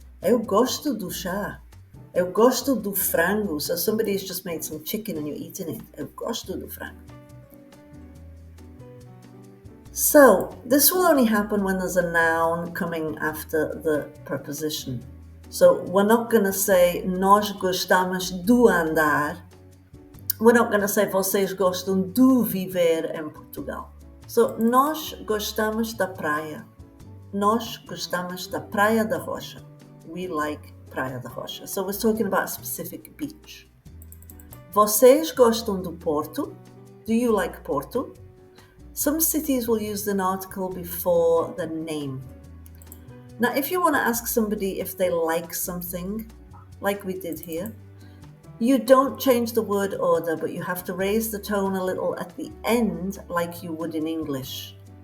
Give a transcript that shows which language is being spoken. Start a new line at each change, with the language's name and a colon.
Portuguese: Eu gosto do chá. Eu gosto do frango.
English: So somebody's just made some chicken and you're eating it.
Portuguese: Eu gosto do frango.
English: So this will only happen when there's a noun coming after the preposition. So we're not going to say
Portuguese: nós gostamos do andar.
English: We're not going to say
Portuguese: vocês gostam do viver em Portugal. So nós gostamos da praia. Nós gostamos da Praia da Rocha.
English: We like Praia da Rocha. So we're talking about a specific beach.
Portuguese: Vocês gostam do Porto?
English: Do you like Porto? Some cities will use an article before the name. Now, if you want to ask somebody if they like something, like we did here, you don't change the word order, but you have to raise the tone a little at the end like you would in English.